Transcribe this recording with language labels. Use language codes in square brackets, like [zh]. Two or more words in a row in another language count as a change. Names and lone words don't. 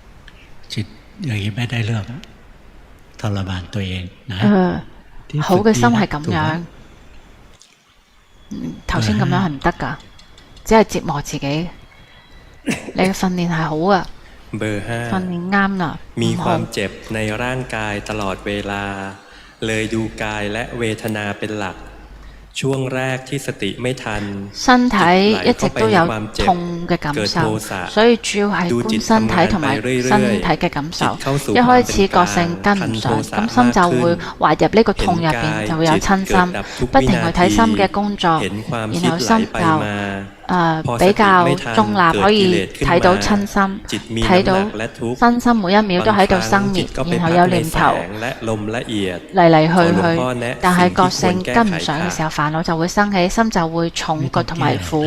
[yue] 好嘅心係咁樣，頭先咁樣係唔得㗎，只係折磨自己。你嘅訓練係好㗎，訓練啱啦。 [th] มีความเจ็บในร่างกายตลอดเวลาเลยดูกายและเวทนาเป็นหลักช่วงแรกที่สติไม่ทัน [yue] 身體一直都有痛嘅感受，所以主要係觀身體同埋身體嘅感受。一開始覺性跟唔上，咁心就會滑入呢個痛入邊，就會有親心，不停去睇心嘅工作，然後心就比較中立，可以睇到親心，睇到身心每一秒都喺度生滅，然後有念頭嚟嚟去，但係覺性跟唔上嘅時候，煩惱就會生起，心就會重覺同埋苦。